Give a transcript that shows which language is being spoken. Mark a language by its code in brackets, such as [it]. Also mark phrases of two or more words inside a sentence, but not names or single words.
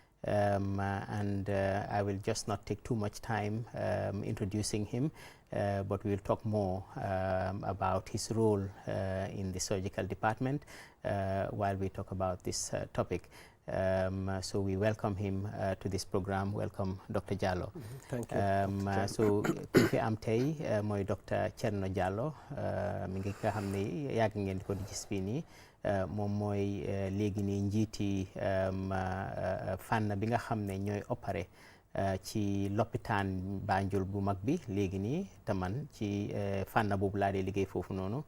[en] I will just not take too much time introducing him, but we will talk more about his role in the surgical department while we talk about this topic. So we welcome him to this program. Welcome, Dr. Jallow. Thank you. [wo] So ki fi am tey mooy Dr. Cherno Jallow mi ngi nga xam ne yàgg ngeen di ko di gis fii nii moom mooy léegi nii njiiti fànn bi nga xam ne ñooy opéré ci lopitaan Banjul bu mag bi léegi nii te man ci fànn boobu laa dee liggéey foofu noonu.